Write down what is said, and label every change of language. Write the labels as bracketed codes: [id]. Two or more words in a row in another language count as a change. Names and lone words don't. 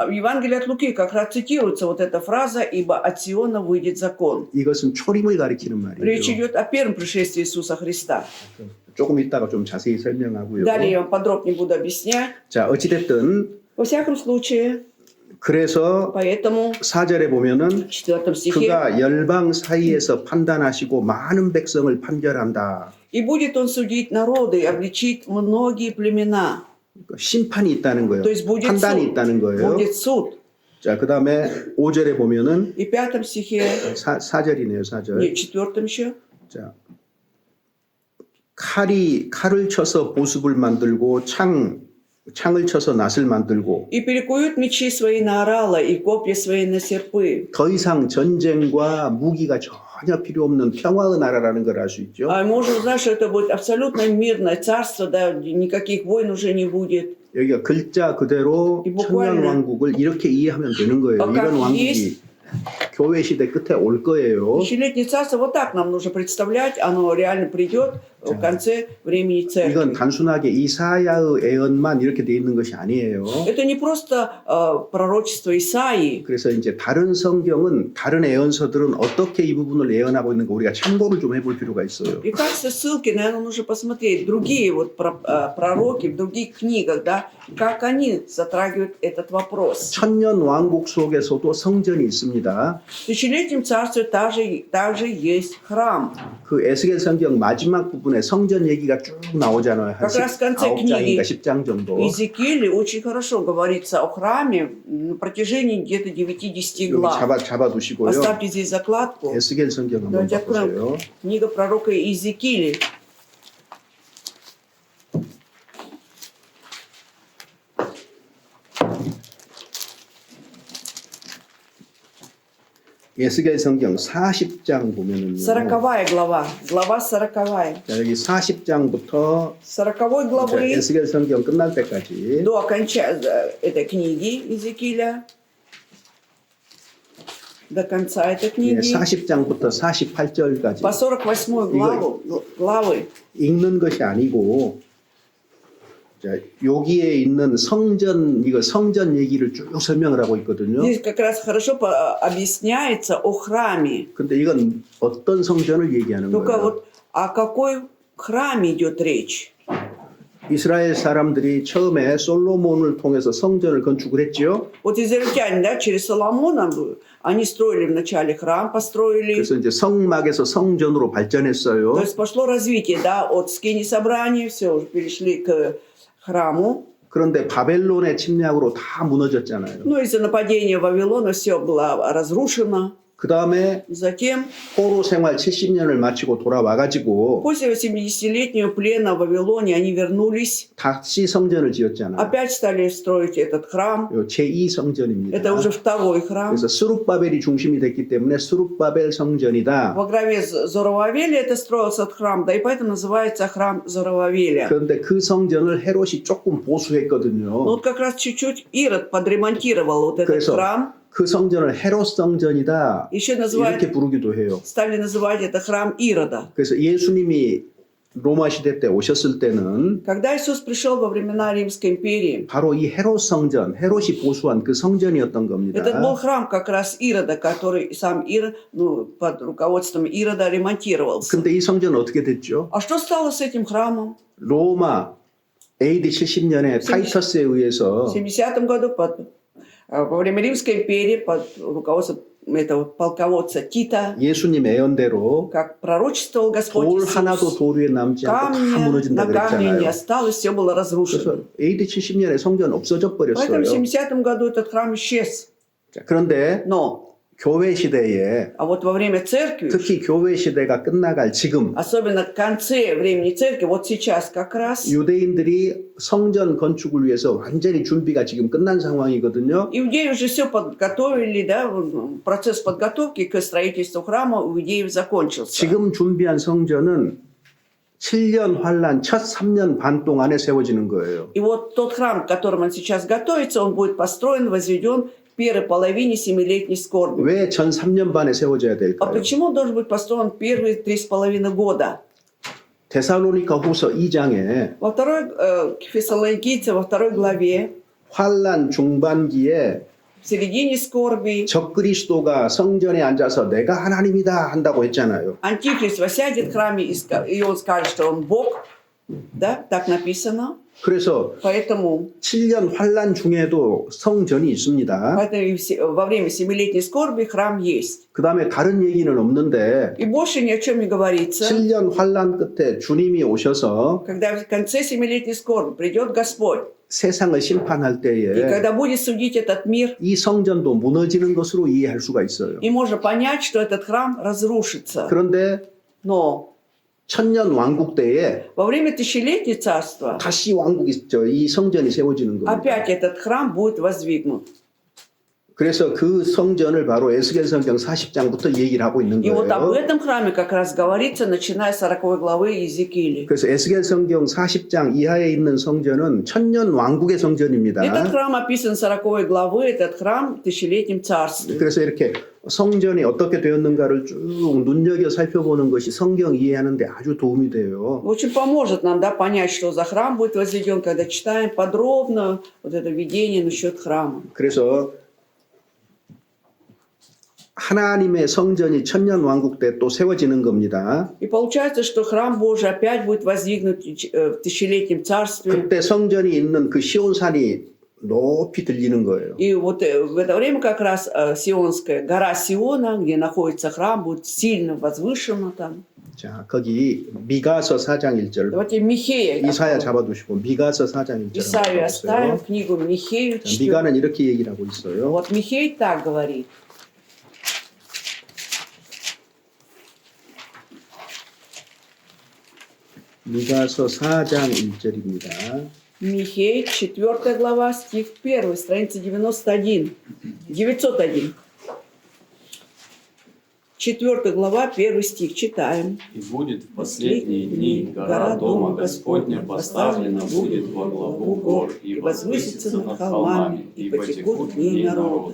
[ru] в Евангелии от Луки как раз цитируется вот эта фраза «Ибо от Сиона выйдет закон». [ko] 이것은 초림을 가리키는 [ru] Речь [ko] 말이에요. [ru] идет о первом пришествии Иисуса Христа. [ko] 조금 이따가 좀 자세히 설명하고요. [ru] Далее я вам подробнее буду объяснять. [ko] 자, 어찌됐든 [ru] Во всяком случае, [ko] 그래서 [ru] поэтому [ko] 4절에 보면은 [ru] в 4 стихе [ko] 그가 열방 사이에서 판단하시고 많은 백성을 판결한다. [ru] «И будет он судить народы и обличить многие племена». [ko] 심판이 있다는 거예요. [ru] То есть будет [ko] 판단이 [ru] суд. [ko] 있다는 거예요. [ru] Будет суд. [ko] 자, 그다음에 5절에 보면은 [ru] И в 5 стихе, [ko] 4절이네요, 4절. [ru] нет, в 4 еще. [ko] 자, 칼을 쳐서 보습을 만들고 창을 쳐서 낫을 만들고 [ru] И перекуют мечи свои на орала, и копья свои на серпы. [ko] 더 이상 전쟁과 무기가 전혀 필요 없는 평화의 나라라는 걸 알 수 있죠. [ru] А мы уже узнаем, что это будет абсолютно мирное царство, да, никаких войн уже не будет. [ko] 여기가 글자 그대로 이 천년 [ru] bukvalno. [ko] 왕국을 이렇게 이해하면 되는 거예요. 아, 이런 [ru] как [ko] 왕국이 [ru] есть. [ko] 교회 시대 끝에 올 거예요. [ru] Тысячелетнее царство вот так нам нужно представлять, оно реально придет в конце времени [ko] 이건 [ru] церкви. [ko] 단순하게 이사야의 예언만 이렇게 돼 있는 것이 아니에요. [ru] Это не просто пророчество Исаии. [ko] 그래서 이제 다른 성경은 다른 예언서들은 어떻게 이 부분을 예언하고 있는가 우리가 참고를 좀 해볼 필요가 있어요. [ru] И в качестве ссылки, наверное, нужно посмотреть другие вот пророки в других книгах, да, как они затрагивают этот вопрос. [ko] 천년 왕국 속에서도 성전이 있습니다. [ru] В тысячелетнем царстве также есть храм. [ko] 그 에스겔 성경 마지막 부분에 성전 얘기가 쭉 나오잖아요. 한 [ru] как раз в конце [ko] 9장인가 [ru] книги [ko] 10장 정도. [ru] Иезекииля очень хорошо говорится о храме на протяжении где-то 9-10 [ko] 여기 [ru] глав. [ko] 잡아두시고요. [ru] Оставьте здесь закладку. [ko] 에스겔 성경 한번 [ru] Давайте откроем [ko] 봐보세요. [ru] книга пророка Иезекииля. [ko] 에스겔 성경 40장 보면은요. [ru] 40 глава. Глава 40. [ko] 자, 여기 40장부터 [ru] 40 главы [ko] 에스겔 성경 끝날 때까지 [ru] до окончания этой книги Иезекииля, до конца этой [ko] 예, [ru] книги, [ko] 40장부터 48절까지 [ru] по 48 главы. [ko] 읽는 것이 아니고 자, 여기에 있는 성전 얘기를 쭉 설명을 하고 있거든요. [ru] Здесь как раз хорошо объясняется о храме. [ko] 근데 이건 어떤 성전을 얘기하는 [ru] Только [ko] 거예요? [ru] вот о какой храме идет речь? [ko] 이스라엘 사람들이 처음에 솔로몬을 통해서 성전을 건축을 했지요. [ru] Вот израильтяне, да, через Соломона, они строили вначале храм, построили. [ko] 그래서 이제 성막에서 성전으로 발전했어요. [ru] То есть пошло развитие, да, от скини собрания, все, уже перешли к храму. [ko] 그런데 바벨론의 침략으로 다 무너졌잖아요. [ru] Но из-за нападения Вавилона все было разрушено. [ko] 그 다음에 [ru] Затем, [ko] 포로 생활 70년을 마치고 돌아와가지고 [ru] после 80-летнего плена в Вавилоне, они вернулись, [ko] 다시 성전을 지었잖아요. [ru] опять стали строить этот храм. [ko] 요 제2 성전입니다. [ru] Это уже второй храм. [ko] 그래서 스룹바벨이 중심이 됐기 때문에 스룹바벨 성전이다. [ru] Во главе Зоровавеля это строился этот храм, да и поэтому называется храм Зоровавеля. [ko] 그런데 그 성전을 헤롯이 조금 보수했거든요. [ru] Ну вот как раз чуть-чуть Ирод подремонтировал вот этот [ko] 그래서 [ru] храм. [ko] 그 성전을 헤롯 성전이다 [ru] Еще [ko] 이렇게 부르기도 해요. [ru] стали называть это храм Ирода. [ko] 그래서 예수님이 로마 시대 때 오셨을 때는 [ru] Когда Иисус пришел во времена Римской империи, [ko] 바로 이 헤롯 성전, 헤롯이 보수한 그 성전이었던 겁니다. [ru] этот был храм как раз Ирода, который сам Ирод, под руководством Ирода ремонтировался. [ko] 근데 이 성전은 어떻게 됐죠? [ru] А что стало с этим храмом? [ko] 로마 AD 70년에 타이터스에 의해서 [ru] В 70 году во время Римской империи под руководством этого полководца Тита, [ko] 예수님 예언대로 [ru] как пророчествовал Господь [ko] 돌 [ru] Иисус, [ko] 하나도 도리에 남지 않고 다 [ru] камня [ko] 무너진다 [ru] на камне не [ko] 그랬잖아요. [ru] осталось, все было разрушено. [ko] 그래서 AD 70년에 성전 없어져 [ru] Поэтому в [ko] 버렸어요. [ru] 70 году этот храм исчез. [ko] 자, 그런데 [ru] Но, [ko] 교회 시대에 [ru] а вот во время церкви, [ko] 특히 교회 시대가 끝나갈 지금 [ru] особенно в конце времени церкви, вот сейчас как раз, [ko] 유대인들이 성전 건축을 위해서 완전히 준비가 지금 끝난 상황이거든요. [ru] иудеи уже все подготовили, да, процесс подготовки к строительству храма у иудеев закончился. [ko] 지금 준비한 성전은 7년 환란 첫 3년 반 동안에 세워지는 거예요. [ru] И вот тот храм, к которому он сейчас готовится, он будет построен, возведен в первой половине 7-летней скорби. [ko] 왜 전 3년 반에 세워져야 [ru] А [ko] 될까요? [ru] почему он должен быть построен первые 3,5 года? [ko] 데살로니가 후서 2장에 [ru] Во второй, Фессалоникийцам, во второй главе, [ko] 환란 중반기에 [ru] в середине скорби, [ko] 적그리스도가 성전에 앉아서 내가 하나님이다 한다고 했잖아요. [ru] Антихрист воссядет в храме, и он скажет, что он Бог, Да, так написано. [ko] 그래서 [ru] Поэтому [ko] 7년 환란 중에도 성전이 있습니다. [ru] поэтому и во время семилетней скорби храм есть. [ko] 그 다음에 다른 얘기는 없는데 [ru] И больше ни о чем не говорится. [ko] 7년 환란 끝에 주님이 오셔서 [ru] Когда в конце семилетней скорби придет Господь, [ko] 세상을 심판할 [ru] и [ko] 때에 [ru] когда будет судить этот мир, [ko] 이 성전도 무너지는 것으로 이해할 수가 있어요. [ru] и можно понять, что этот храм разрушится. [ko] 그런데 [ru] Но [ko] 천년 왕국 때에 [ru] во время тысячелетней царства [ko] 다시 왕국이 있죠. 이 성전이 세워지는 겁니다. [ru] опять этот храм будет воздвигнут. [ko] 그래서 그 성전을 바로 에스겔 성경 40장부터 얘기를 하고 있는 [ru] И вот об [ko] 거예요. [ru] этом храме как раз говорится, начиная с 40 главы Иезекииля. [ko] 그래서 에스겔 성경 40장 이하에 있는 성전은 천년 왕국의 성전입니다. [ru] Этот храм описан 40 главы, этот храм в тысячелетнем царстве. [ko] 그래서 이렇게 성전이 어떻게 되었는가를 쭉 눈여겨 살펴보는 것이 성경 이해하는데 아주 도움이 돼요. [ru] Очень поможет нам, да, понять, что за храм будет возведен, когда читаем подробно вот это видение насчет храма. [ko] 그래서 하나님의 성전이 천년 왕국 때 또 세워지는 겁니다. [ru] И получается, что храм Божий опять будет воздвигнут в тысячелетнем царстве. [ko] 그때 성전이 있는 그 시온산이 높이 들리는 거예요. [ru] И вот в это время как раз Сионская гора Сиона, где находится храм, будет сильно возвышена там. [ko] 자, 거기 미가서 4장 1절. [ru] Давайте Михея. [ko] 이사야 잡아두시고 미가서 4장 1절. [ru] Исаию оставим, книгу Михею чтем. [ko] 미가는 이렇게 얘기를 하고 있어요. [ru] Вот Михей так говорит. [ko] 미가서 4장 1절입니다. [ru] Михей, 4 глава, стих 1, страница 91. 901. 4 глава, 1 стих. Читаем. И будет в последние дни гора Дома Господня поставлена будет во главу гор, и возвысится над холмами, и потекут к ней народы.